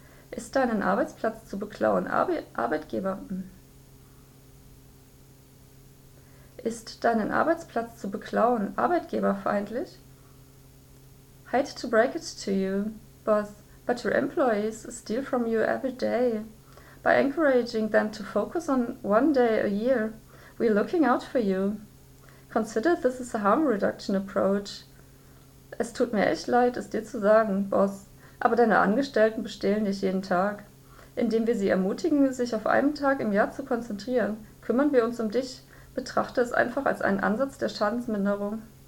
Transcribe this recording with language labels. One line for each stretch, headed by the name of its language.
German: Ist deinen Arbeitsplatz zu beklauen arbeitgeberfeindlich?
English: Hate to break it to you, but your employees steal from you every day. By encouraging them to focus on one day a year, we're looking out for you. Consider this is a harm reduction approach.
German: Es tut mir echt leid, es dir zu sagen, Boss. Aber deine Angestellten bestehlen dich jeden Tag. Indem wir sie ermutigen, sich auf einen Tag im Jahr zu konzentrieren, kümmern wir uns um dich. Betrachte es einfach als einen Ansatz der Schadensminderung.